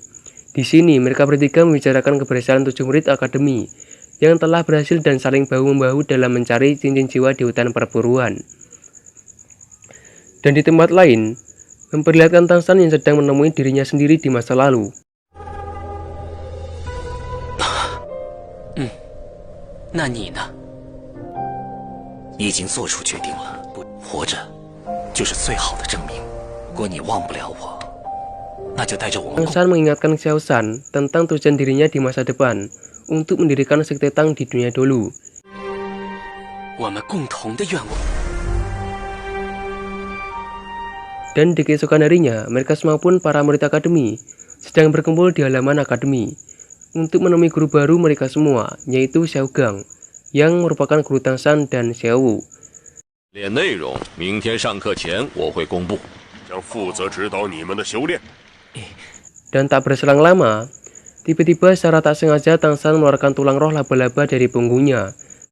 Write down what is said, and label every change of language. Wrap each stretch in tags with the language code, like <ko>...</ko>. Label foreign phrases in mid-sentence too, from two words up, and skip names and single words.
<id>Di sini mereka bertiga membicarakan keberhasilan 7 murid akademi yang telah berhasil dan saling bahu-membahu dalam mencari cincin jiwa di hutan perburuan. Dan di tempat lain, memperlihatkan Tangshan yang sedang menemui dirinya sendiri di masa lalu.</id> <zh>那你呢？已经做出决定了，活着就是最好的证明。如果你忘不了我，那就带着我们。</zh> <id>Tangshan mengingatkan Xiao Shan tentang tujuan dirinya di masa depan untuk mendirikan sekte Tang di dunia dulu.</id> <zh>我们共同的愿望。</zh> <id>Dan di keesokan harinya, mereka semua pun para murid akademi sedang berkumpul di halaman akademi untuk menemui guru baru mereka semua, yaitu Xiao Gang, yang merupakan guru Tangshan dan Xiao Wu.</id> <zh>练内容，明天上课前我会公布，将负责指导你们的修炼。</zh> <id>Dan tak berselang lama, tiba-tiba secara tak sengaja Tangshan mengeluarkan tulang roh laba-laba dari punggungnya</id>